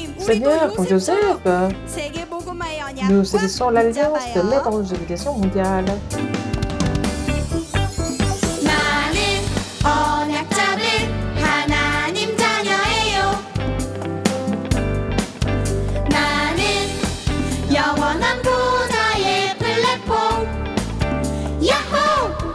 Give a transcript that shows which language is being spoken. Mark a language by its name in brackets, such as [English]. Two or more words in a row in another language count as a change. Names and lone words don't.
[French] Seigneur, comme Joseph, nous saisissons l'alliance de l'évangélisation mondiale. [Korean] 나는 언약 잡은 하나님 자녀예요. 나는 영원한 보좌의 플랫폼. 야호!